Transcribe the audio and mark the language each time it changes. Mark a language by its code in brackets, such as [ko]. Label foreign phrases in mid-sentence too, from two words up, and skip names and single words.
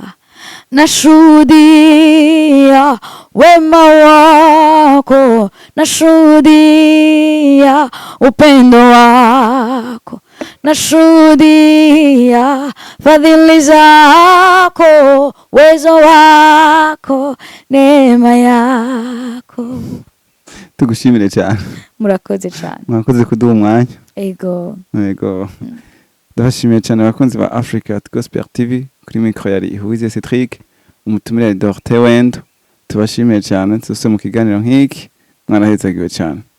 [sw] Nashuhudia wema wako Nashuhudia upendo wako Nashuhudia fadhili zako uwezo wako neema yako [rw] tugushimire cyane murakoze cyane murakoze kuduha umwanya ego ndabashimiye cyane abakunzi ba Africa Gospel TV kuri micro yari Ihuze Cedric umutumire Dorothée Wendo tubashimiye cyane tuse mu kiganiro nk'iki mwarahezagiwe cyane